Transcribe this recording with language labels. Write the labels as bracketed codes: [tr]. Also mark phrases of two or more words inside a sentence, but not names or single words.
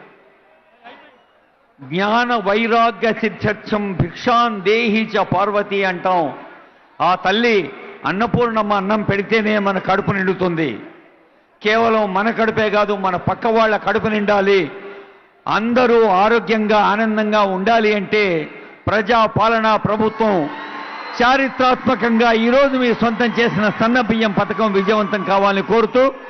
[sa] ज्ञान वैराग्य सिद्ध्यर्थम भिक्षान देहि च पार्वती अंटाం. [te] ఆ తల్లి అన్నపూర్ణమ్మ అన్నం పెడితేనే మన కడుపు నిండుతుంది. కేవలం మన కడుపే కాదు, మన పక్క వాళ్ళ కడుపు నిండాలి, అందరూ ఆరోగ్యంగా ఆనందంగా ఉండాలి అంటే ప్రజా పాలనా ప్రభుత్వం చారిత్రాత్మకంగా ఈరోజు మీరు సొంతం చేసిన సన్నబియ్యం పథకం విజయవంతం కావాలని కోరుతూ